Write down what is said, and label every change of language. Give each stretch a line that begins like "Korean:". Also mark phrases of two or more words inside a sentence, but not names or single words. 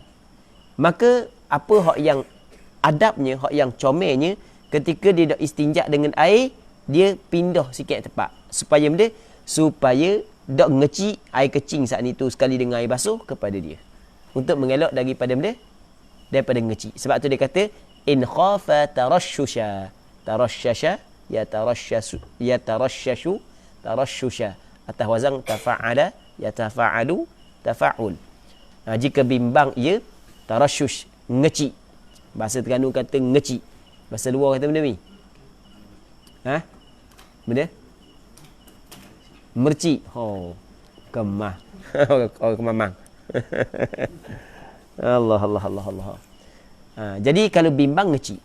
Malay: Maka apa hak yang adabnya, hak yang comelnya, ketika dia dak istinjak dengan air, dia pindah sikit tempat supaya dak ngeci air kecing saat itu sekali dengan air basuh kepada dia, untuk mengelak daripada daripada ngeci. Sebab tu dia kata
Arabic: إن خاف ترششا. ترشش يترشش ترششا، على وزن تفاعل يتفاعل تفاعل.
Malay: Jika bimbang ia tarashshush, ngeci, Bahasa Terengganu kata ngecik. Bahasa luar kata benda ni. Ha? Benda? Mercik. Oh, kemah. Oh, kemamang. Allah, Allah, Allah, Allah. Jadi kalau bimbang ngecik.